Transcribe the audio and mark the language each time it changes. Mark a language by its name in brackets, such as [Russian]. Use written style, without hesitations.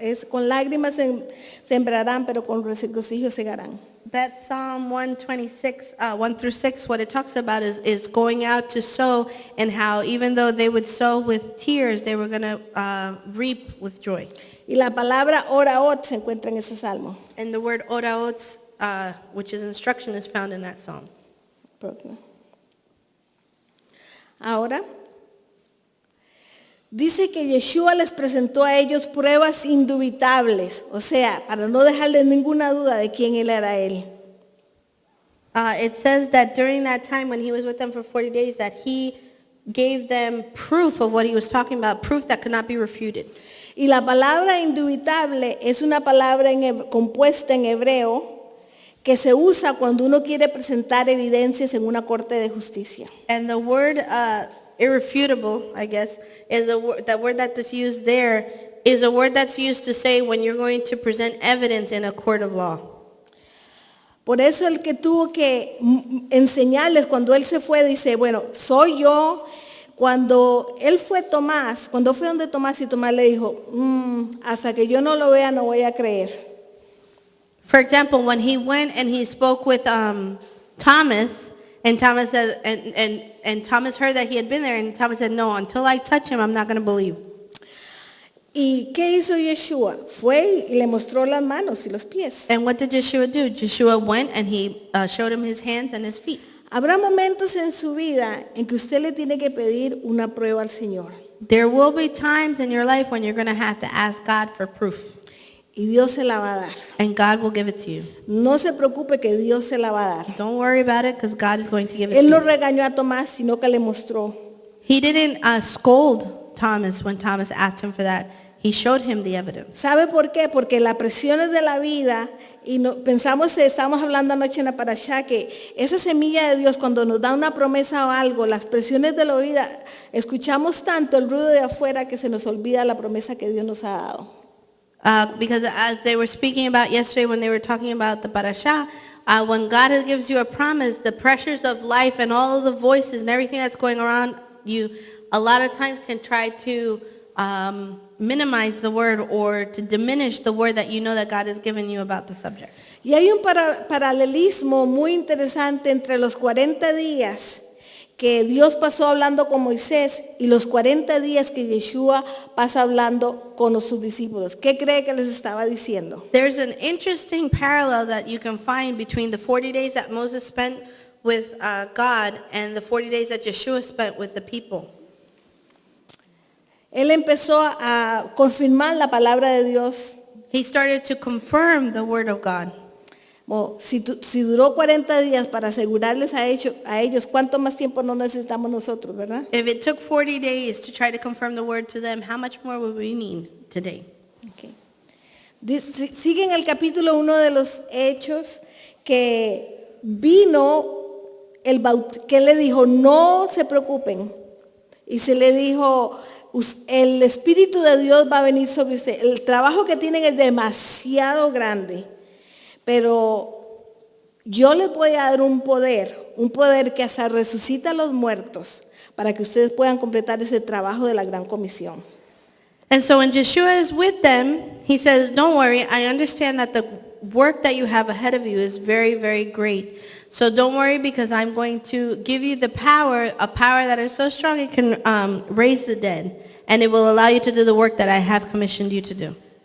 [Spanish] Con lágrimas sembrarán, pero con regocijo segarán. [English] That Psalm 126, 1 through 6, what it talks about is going out to sow, and how even though they would sow with tears, they were going to reap with joy. [Spanish] Y la palabra oraot se encuentra en ese salmo. [English] And the word oraot, which is instruction, is found in that psalm. [Spanish] Ahora, dice que Yeshua les presentó a ellos pruebas indubitables, o sea, para no dejarles ninguna duda de quién él era él. [English] It says that during that time when he was with them for 40 days, that he gave them proof of what he was talking about, proof that could not be refuted. [Spanish] Y la palabra indubitable es una palabra compuesta en hebreo que se usa cuando uno quiere presentar evidencias en una corte de justicia. [English] And the word irrefutable, I guess, is that word that's used there is a word that's used to say when you're going to present evidence in a court of law. [Spanish] Por eso el que tuvo que enseñarles cuando él se fue, dice, bueno, soy yo. Cuando él fue Tomás, cuando fue donde Tomás y Tomás le dijo, hasta que yo no lo vea no voy a creer. [English] For example, when he went and he spoke with Thomas, and Thomas said, and Thomas heard that he had been there, and Thomas said, no, until I touch him, I'm not going to believe. [Spanish] ¿Y qué hizo Yeshua? Fue y le mostró las manos y los pies. [English] And what did Yeshua do? Yeshua went and he showed him his hands and his feet. [Spanish] Habrá momentos en su vida en que usted le tiene que pedir una prueba al Señor. [English] There will be times in your life when you're going to have to ask God for proof. [Spanish] Y Dios se la va a dar. [English] And God will give it to you. [Spanish] No se preocupe que Dios se la va a dar. [English] Don't worry about it because God is going to give it [Spanish] Él [English] to [Spanish] no [English] you. [Spanish] regañó a Tomás, sino que le mostró. [English] He didn't scold Thomas when Thomas asked him for that. He showed him the evidence. [Spanish] ¿Sabe por qué? Porque las presiones de la vida, y estamos hablando anoche en la parashá, que esa semilla de Dios cuando nos da una promesa o algo, las presiones de la vida, escuchamos tanto el ruido de afuera que se nos olvida la promesa que Dios nos ha dado. [English] Because as they were speaking about yesterday when they were talking about the parasha, when God gives you a promise, the pressures of life and all of the voices and everything that's going around you, a lot of times can try to minimize the word or to diminish the word that you know that God has given you about the subject. [Spanish] Y hay un paralelismo muy interesante entre los 40 días que Dios pasó hablando con Moisés y los 40 días que Yeshua pasa hablando con sus discípulos. ¿Qué cree que les estaba diciendo? [English] There's an interesting parallel that you can find between the 40 days that Moses spent with God and the 40 days that Yeshua spent with the people. [Spanish] Él empezó a confirmar la palabra de Dios. [English] He started to confirm the word of God. [Spanish] Si duró 40 días para asegurarles a ellos, ¿cuánto más tiempo no necesitamos nosotros, verdad? [English] If it took 40 days to try to confirm the word to them, how much more would we need today? Okay. [Spanish] Sigue en el capítulo 1 de los Hechos que vino que le dijo, no se preocupen. Y se le dijo, el Espíritu de Dios va a venir sobre usted. El trabajo que tienen es demasiado grande. Pero yo les voy a dar un poder que hasta resucita a los muertos para que ustedes puedan completar ese trabajo de la gran comisión. [English] And so when Yeshua is with them, he says, don't worry, I understand that the work that you have ahead of you is very, very great. So don't worry, because I'm going to give you the power, a power that is so strong it can raise the dead. And it will allow you to do the work that I have commissioned you to do.